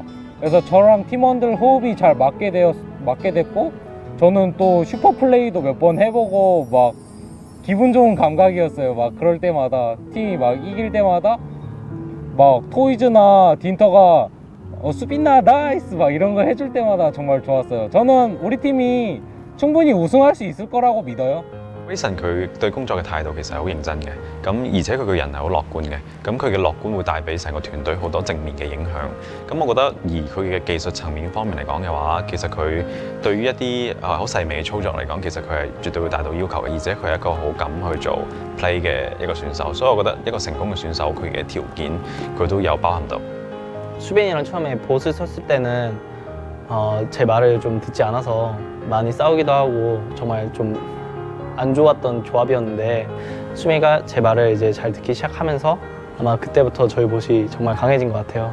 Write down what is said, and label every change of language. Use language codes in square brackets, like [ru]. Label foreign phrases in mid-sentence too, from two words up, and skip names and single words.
[ko] 그래서 저랑 팀원들 호흡이 잘 맞게 됐고, 저는 또 슈퍼 플레이도 몇 번 해보고 막 기분 좋은 감각이었어요. 막 그럴 때마다 팀이 막 이길 때마다 막 토이즈나 딘터가 수빈나 나이스 막 이런 거 해줄 때마다 정말 좋았어요. 저는 우리 팀이 충분히 우승할 수 있을 거라고 믿어요. [yue] Raisin 佢對工作嘅態度其實係好認真嘅，咁而且佢個人係好樂觀嘅，咁佢嘅樂觀會帶俾成個團隊好多正面嘅影響。咁我覺得，而佢嘅技術層面方面嚟講嘅話，其實佢對於一啲好細微嘅操作嚟講，其實佢係絕對會達到要求嘅，而且佢係一個好敢去做 play 嘅一個選手，所以我覺得一個成功嘅選手佢嘅條件佢都有包含到。 [ko] 수빈이랑 처음에 보스 쳤을 때는 제 말을 좀 듣지 않아서 많이 싸우기도 하고 정말 좀 안 좋았던 조합이었는데, 수빈이가 제 말을 이제 잘 듣기 시작하면서 아마 그때부터 저희 봇이 정말 강해진 것 같아요.